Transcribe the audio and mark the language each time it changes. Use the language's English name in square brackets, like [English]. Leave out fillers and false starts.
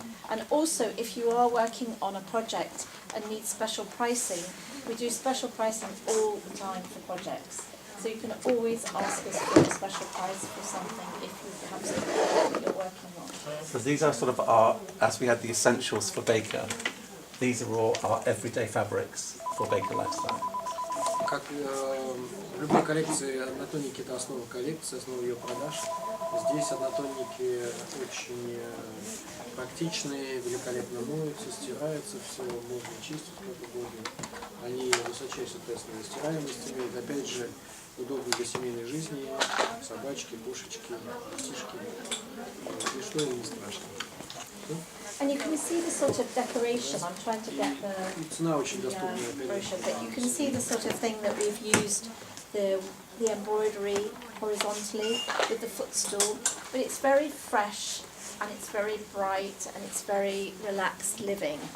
[English] And also, if you are working on a project and need special pricing, we do special pricing all the time for projects. So you can always ask us for a special price for something if you have something that you're working on. So these are sort of our, as we had the essentials for Baker, these are all our everyday fabrics for Baker Lifestyle. [Russian] Как в любой коллекции, однотонники это основа коллекции, основа ее продаж. Здесь однотонники очень практичные, великолепно моются, стираются, все можно чистить как угодно. Они высочайшей тестовой стираемости имеют, опять же, удобны для семейной жизни, собачки, кошечки, детишки, и что им не страшно. [English] And you can see the sort of decoration. I'm trying to get [Russian] Цена очень доступная. [English] the brochure, but you can see the sort of thing that we've used, the embroidery horizontally with the footstool, but it's very fresh and it's very bright and it's very relaxed living.